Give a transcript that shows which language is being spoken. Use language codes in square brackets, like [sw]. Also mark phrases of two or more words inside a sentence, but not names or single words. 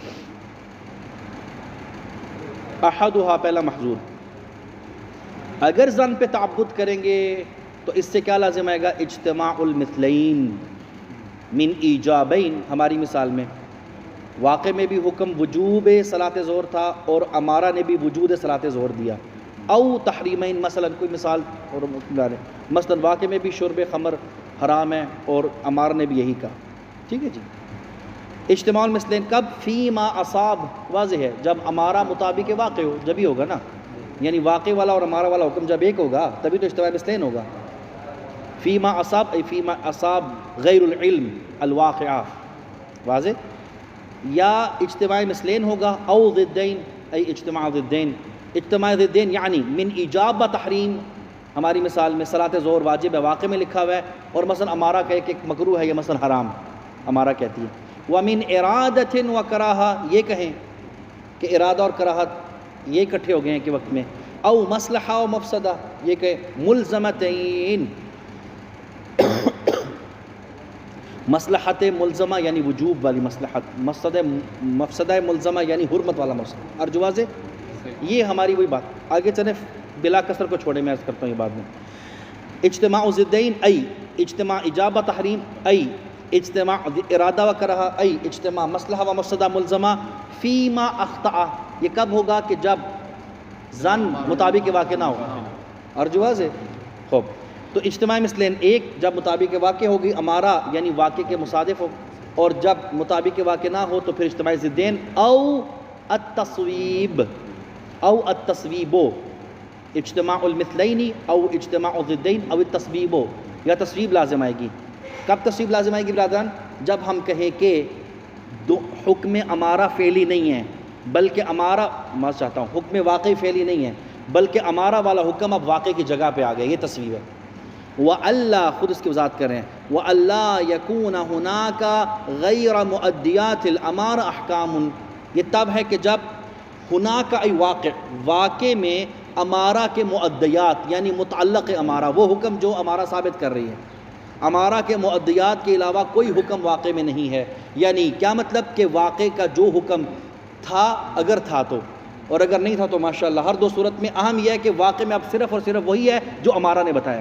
[ur] احدھا، پہلا محظور، اگر زن پہ تعبد کریں گے تو اس سے کیا لازم آئے گا، [ar] اجتماع المثلین من ایجابین، [ur] ہماری مثال میں واقع میں بھی حکم وجوب صلاۃ ظہر تھا اور امارہ نے بھی وجود صلاۃ ظہر دیا، [ar] او تحریمین، [ur] مثلا کوئی مثال اور مثلا واقع میں بھی شرب خمر حرام ہے اور امارہ نے بھی یہی کہا، ٹھیک ہے جی۔ [ar] اجتماع المثلین [ur] کب، [ar] فیما اصاب، [ur] واضح ہے جب امارہ مطابق واقع ہو، جب ہی ہوگا نا، یعنی واقع والا اور امارہ والا حکم جب ایک ہوگا تبھی تو اجتماع مثلین ہوگا۔ [ar] فیما اصاب ای فیما اصاب غیر العلم الواقعہ، واضح۔ [ur] یا اجتماع مثلین ہوگا، [ar] او ضدین ای اجتماع ضدین، [ur] اجتماع ضدین یعنی [ar] من ایجاب و تحریم، [ur] ہماری مثال میں صلاۃ ظہر واجب ہے واقع میں لکھا ہوا ہے اور مثلا امارہ کہے کہ مکروہ ہے یا مثلا حرام امارہ کہتی ہے، [ar] ومن ارادۃ و کراہہ، [ur] یہ کہیں کہ ارادہ اور کراہت یہ اکٹھے ہو گئے ہیں کہ وقت میں، [ar] او مصلحہ و مفسدہ، [ur] یہ کہ ملزمتین، مصلحت ملزمہ یعنی وجوب والی مصلحت، مفسدہ ملزمہ یعنی حرمت والا مفسدہ، [ar] ارجو واضح۔ [ur] یہ ہماری وہی بات، آگے چلیں بلا کثر کو چھوڑے، میں عرض کرتا ہوں یہ بعد میں۔ [ar] اجتماع ضدین ای اجتماع ایجاب و تحریم، ای اجتماع ارادہ و کراہہ، ای اجتماع مصلحہ و مفسدہ ملزمہ، فیما اخطأ، [ur] یہ کب ہوگا کہ جب زن مطابق واقع نہ ہو، [ar] ارجو واضح۔ [ur] خوب، تو اجتماع مثلین ایک جب مطابق واقع ہوگی امارہ یعنی واقع کے مصادف ہو، اور جب مطابق واقع نہ ہو تو پھر اجتماع ضدین [ar] او التصویب اجتماع المثلین او اجتماع الضدین او التصویب، [ur] یا تصویب لازم آئے گی۔ کب تصویب لازم آئے گی برادران؟ جب ہم کہیں کہ حکم امارہ فعلی نہیں ہے بلکہ امارہ، میں چاہتا ہوں حکم واقعی فعلی نہیں ہے بلکہ امارہ والا حکم اب واقع کی جگہ پہ آ گیا، یہ تصویب ہے۔ وَأَلَّا، خود اس کی وضاحت کر رہے ہیں، وَأَلَّا يَكُونَ هُنَاكَ غَيْرَ مُؤَدِّيَاتِ الْأَمَارَ أَحْكَامٌ، یہ تب ہے کہ جب ہناک ای واقع میں امارہ کے مؤدیات یعنی متعلق امارہ، وہ حکم جو امارہ ثابت کر رہی ہے، امارہ کے مؤدیات کے علاوہ کوئی حکم واقع میں نہیں ہے۔ یعنی کیا مطلب کہ واقع کا جو حکم تھا اگر تھا تو، اور اگر نہیں تھا تو ماشاءاللہ ہر دو صورت میں اہم یہ ہے کہ واقع میں اب صرف اور صرف وہی ہے جو امارہ نے بتایا۔